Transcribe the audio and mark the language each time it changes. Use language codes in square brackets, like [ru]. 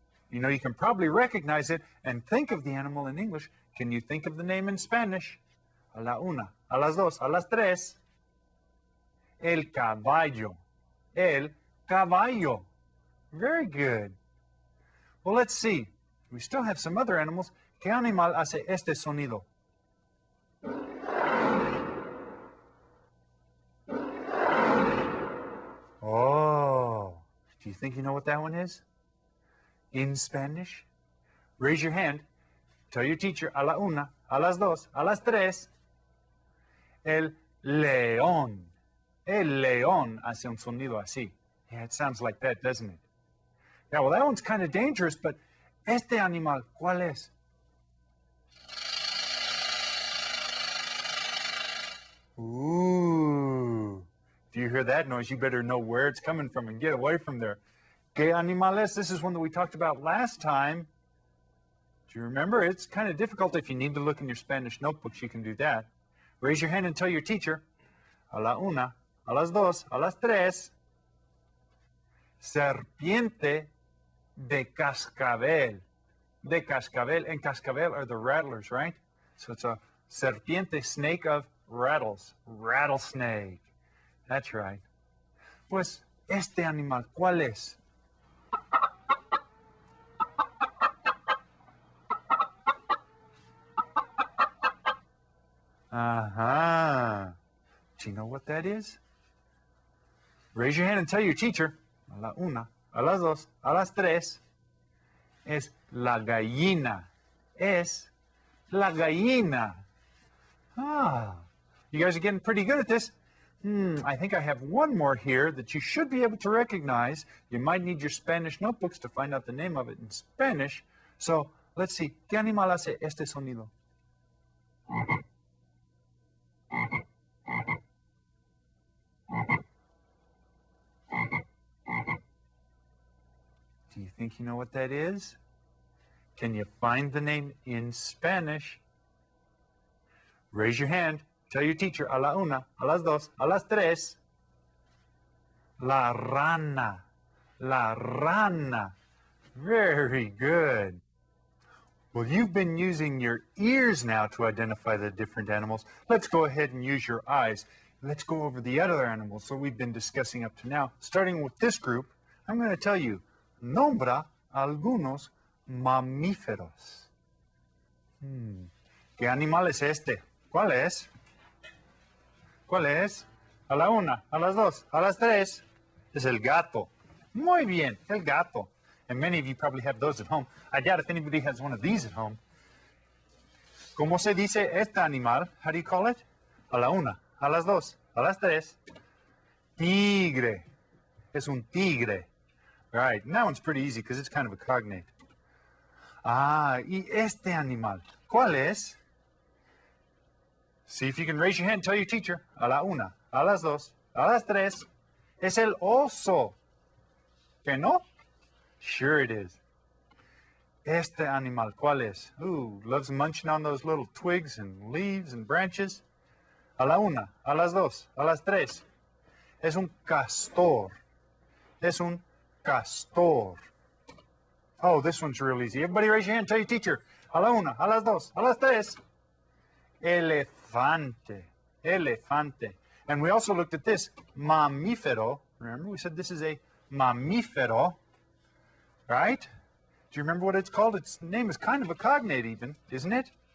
[en] You know, you can probably recognize it and think of the animal in English. Can you think of the name in Spanish? [es] A la una, a las dos, a las tres. El caballo. El caballo. [en] Very good. Well, let's see. We still have some other animals. [es] ¿Qué animal hace este sonido? [en] Oh, do you think you know what that one is? In Spanish? Raise your hand. Tell your teacher, [es] a la una, a las dos, a las tres. El león. El león hace un sonido así. [en] Yeah, it sounds like that, doesn't it? Yeah, well, that one's kind of dangerous, but [es] este animal, ¿cuál es? [en] Ooh. Do you hear that noise? You better know where it's coming from and get away from there. [es] ¿Qué animal es? [en] This is one that we talked about last time. Do you remember? It's kind of difficult. If you need to look in your Spanish notebooks, you can do that. Raise your hand and tell your teacher. [es] A la una, a las dos, a las tres. Serpiente de cascabel. De cascabel. [en] And cascabel are the rattlers, right? So it's a serpiente, snake of rattles. Rattlesnake. That's right. [es] Pues, este animal, ¿cuál es? [en] Uh-huh. Do you know what that is? Raise your hand and tell your teacher. [es] A la una, a las dos, a las tres. Es la gallina. Es la gallina. [en] Ah, you guys are getting pretty good at this. I think I have one more here that you should be able to recognize. You might need your Spanish notebooks to find out the name of it in Spanish. So Let's see. [es] ¿Qué animal hace este sonido? [en] Do you think you know what that is? Can you find the name in Spanish? Raise your hand. Tell your teacher. [es] A la una, a las dos, a las tres. La rana. La rana. [en] Very good. Well, you've been using your ears now to identify the different animals. Let's go ahead and use your eyes. Let's go over the other animals that we've been discussing up to now. Starting with this group, I'm going to tell you, [es] nombra algunos mamíferos. ¿Qué animal es este? ¿Cuál es? ¿Cuál es? A la una, a las dos, a las tres. Es el gato. Muy bien, el gato. [en] And many of you probably have those at home. I doubt if anybody has one of these at home. [es] ¿Cómo se dice este animal? [en] How do you call it? [es] A la una, a las dos, a las tres. Tigre. Es un tigre. [en] Right, and that one's pretty easy because it's kind of a cognate. [es] Ah, y este animal, ¿cuál es? [en] See if you can raise your hand and tell your teacher. [es] A la una, a las dos, a las tres. Es el oso. ¿Que no? [en] Sure it is. [es] Este animal, ¿cuál es? [en] Ooh, loves munching on those little twigs and leaves and branches. [es] A la una, a las dos, a las tres. Es un castor. Es un castor. [en] Oh, this one's real easy. Everybody raise your hand, tell your teacher. [es] A la una, a las dos, a las tres. Elefante. Elefante. [en] And we also looked at this, mamífero. Remember, we said this is a mamífero, right? Do you remember what it's called? Its name is kind of a cognate even, isn't it?